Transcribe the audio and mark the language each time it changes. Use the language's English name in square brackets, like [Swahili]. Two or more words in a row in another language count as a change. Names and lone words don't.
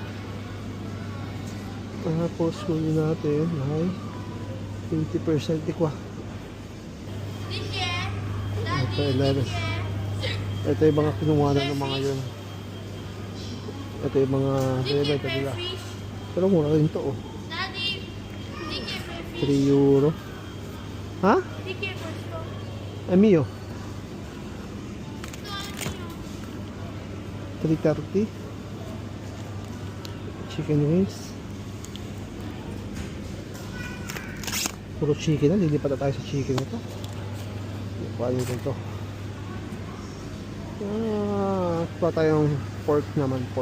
[Filipino] Tapos kunin natin ay 20% ikwa. Ito, 11. Ito yung mga kinuha na ng mga yun. Ito yung mga binibenta nila. Pero mura rin ito oh. Daddy, hindi che 3 euro. Ha? [Italian] Di che questo? È mio. No, è mio. 3.30. [English] Chicken wings. [Filipino] Puro chicken na. Lilipat na tayo sa chicken ito. Kuha nyo ito. Kuha tayong Pork naman, pork.